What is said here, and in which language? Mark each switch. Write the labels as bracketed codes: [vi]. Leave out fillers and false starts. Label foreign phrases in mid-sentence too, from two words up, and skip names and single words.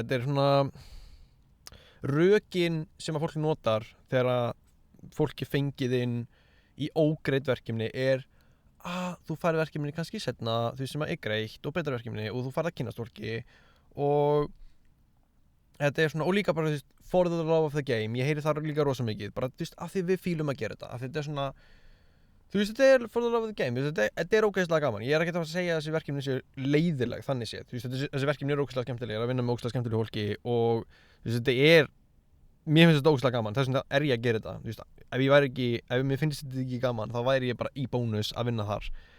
[is] Þetta er svona rökin sem að fólk notar þegar að fólki fengið inn í ógreitt verkefni þú færð verkefni kannski seinna, því sem að er greitt og betra verkefni og þú færð að kynnast fólki og þetta er svona, og líka bara [en] for the love of the game, [is] ég heyri það líka rosa mikið, bara af því við fílum að gera þetta, af því þetta er svona þetta er [en] for the love of the game, [is] þetta er ógeðslega gaman, ég er ekki að segja að þessi verkefni séu leiðileg, þannig séð, þessi verkefni eru ógeðslega skemmtileg, ég er að vinna með ógeðslega skemmtilegu fólki og mér finnst þetta ógeðslega gaman, þess vegna er ég að gera þetta, ef mér finnst þetta ekki gaman, þá væri ég bara í bónus að vinna þar,